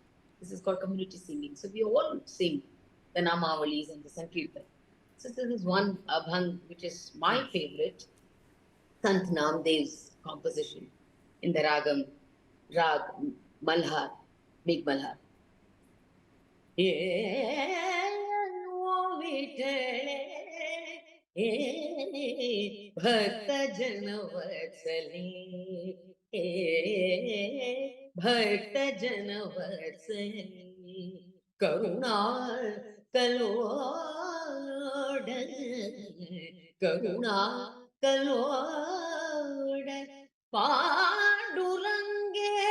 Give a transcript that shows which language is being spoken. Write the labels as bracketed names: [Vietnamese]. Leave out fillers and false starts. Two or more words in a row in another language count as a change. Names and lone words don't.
[English] This is called community singing. So we all sing the Namavalis and the Sankirtan. So this is one abhang which is my favorite, Sant Namdev's composition in the Rag Malhar, Big Malhar. [Marathi] भक्त जन वत्सली भक्त जन वत्सली करुणा कलोड करुणा कलोड पांडुरंगे